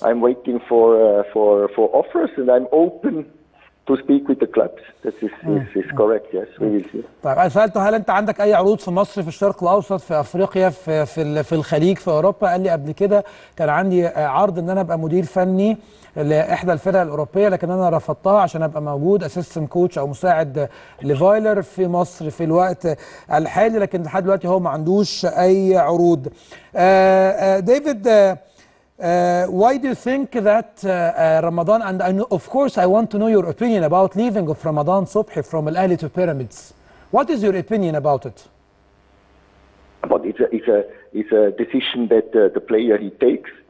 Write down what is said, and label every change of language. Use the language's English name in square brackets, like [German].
[English] I'm waiting for offers, and I'm open to speak with the clubs. This is correct. Yes, we will see. [Arabic] طيب انا سالته هل انت عندك اي عروض في مصر، في الشرق الاوسط، في افريقيا، في الخليج، في اوروبا؟ قال لي قبل كده كان عندي عرض ان انا ابقى مدير فني لاحدى الفرق الاوروبيه، لكن انا رفضتها عشان ابقى موجود اسيستنت كوتش او مساعد لفايلر في مصر في الوقت الحالي، لكن لحد دلوقتي هو ما عندوش اي عروض. [English] ديفيد, why do you think that Ramadan, and of course I want to know your opinion about leaving of Ramadan Sobhi from Al-Ahli to Pyramids. What is your opinion about it? But it's a decision that the player he takes.